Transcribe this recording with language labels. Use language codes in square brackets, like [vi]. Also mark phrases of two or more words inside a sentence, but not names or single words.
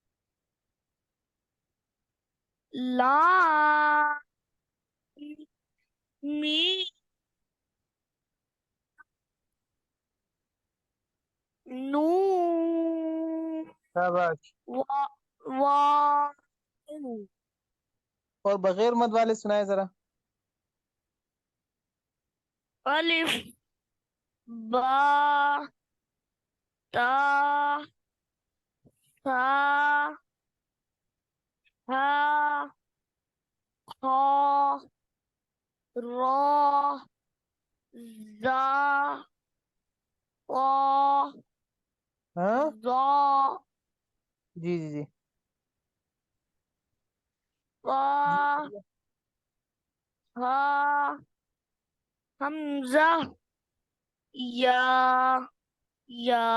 [ar] لام میم نون [ur] شاباش. [ar] واو [ur] اور بغیر مد والے سنائے ذرا. [ar] الف با تا ثا ها خا را زا قا [ur] ہاں [ar] ضا [ur] جی جی جی جی. [ar] قا ها حمزہ یا